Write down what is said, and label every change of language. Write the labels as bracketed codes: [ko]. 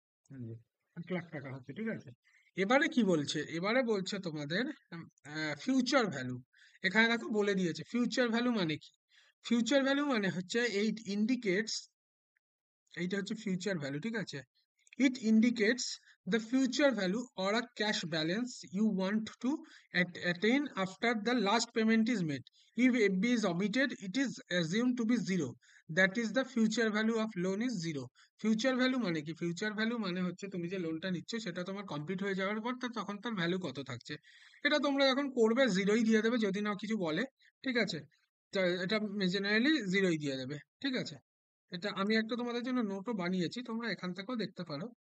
[bn] হুম, 1 লাখ টাকা হচ্ছে, ঠিক আছে। এবারে কি বলছে, এবারে বলছে তোমাদের ফিউচার ভ্যালু। এখানে দেখো বলে দিয়েছে ফিউচার ভ্যালু মানে কি। ফিউচার ভ্যালু মানে হচ্ছে এইট ইন্ডিকেটস, এইটা হচ্ছে ফিউচার ভ্যালু, ঠিক আছে। [en] It indicates the future value or a cash balance you want to attain after the last payment is made. If FB is omitted, it is assumed to be zero. That is the future value of loan is zero. [bn] Future value মানে কি, future value মানে হচ্ছে তুমি যে লোনটা নিচ্ছ সেটা তোমার কমপ্লিট হয়ে যাওয়ার পর তখন তার ভ্যালু কত থাকছে, এটা তোমরা যখন করবে জিরোই দিয়ে দেবে, যদি না কিছু বলে, ঠিক আছে। তো এটা জেনারেলি জিরোই দিয়ে দেবে, ঠিক আছে। এটা আমি একটা তোমাদের জন্য নোটও বানিয়েছি, তোমরা এখান থেকেও দেখতে পারো।